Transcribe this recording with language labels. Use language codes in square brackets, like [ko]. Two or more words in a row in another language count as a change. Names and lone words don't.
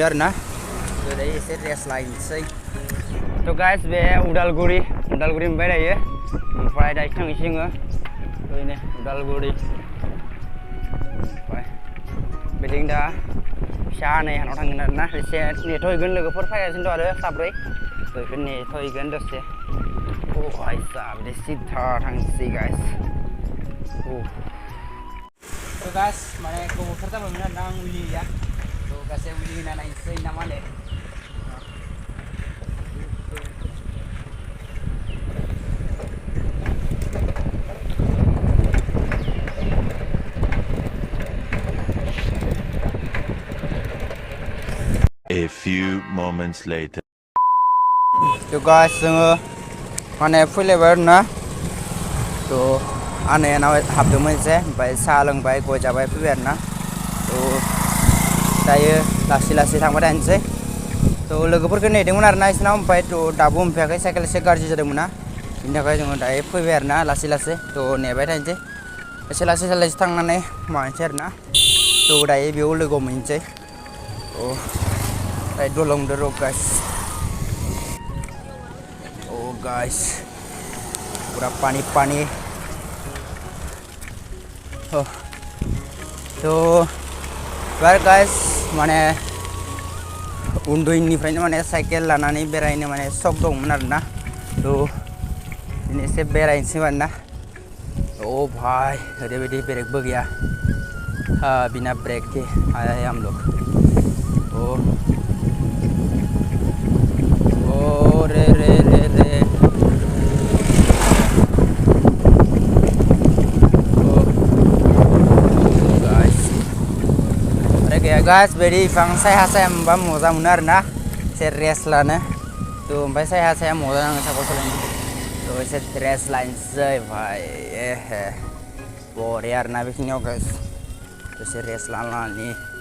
[brx] आरोना तो दायो एसे रेस्ट लायनोसै तो गाइस बे उदालगुरि मोनबाय दायो ओमफ्राय दायो थांनोसै जोङो ओरैनो उदालगुरि ओमफ्राय बिदिनो दा फिसा हानाव थांगोन आरोना एसे नेथ'हैगोन लोगोफोर फैगासिनो दं आरो साब्रै तो बेखौ नेथ'हैगोन दसे दे सिधा थांसै गाइस तो गाइस माने गोबावथार जाबायमोन आरोना आं उइलि गैया तो गासै उइलि होना नायनोसै ना मा होनो [en] A few moments later. [brx] तो गाइस जोङो माने फैलायबाय आरोना तो आनैनाव हाबदोंमोन एसे ओमफ्राय साहा लोंबाय गय जाबाय फैबाय आरोना तो दायो लासै लासै थांबाय थानोसै तो लोगोफोरखौ नेदोंमोन आरोना इसोरनाव ओमफ्राय तो दाबो मोनफैयाखै साइकेल एसे गाज्रि जादोंमोन ना बिनि थाखाय जोङो दायो फैबाय आरोना लासै लासै तो नेबाय थानोसै एसे लासै थांनानै मानोसै आरोना तो दायो बेयाव लोगो मोननोसै तो दायो दलंदो र' गाइस गाइस पूरा पानी तो बार गाइस माने उन्दैनिफ्रायनो माने साइकेल लानानै बेरायनो माने शक दंमोन आरोना तो दिनै एसे बेरायनोसै आरोना ओ भाई ओरैबायदि ब्रेकबो गैया [hi] बिना ब्रेक के आया है हम लोग [brx] ओ रे गाइस बेदि बिफां साया मोनबा मोजां मोनो आरोना एसे रेस्ट लानो तो ओमफ्राय साया मोजां नाङो साइकेल सालायनो तो एसे रेस्ट लानोसै भाई बरिया आरोना बेखिनियाव गाइस एसे रेस्ट लानानै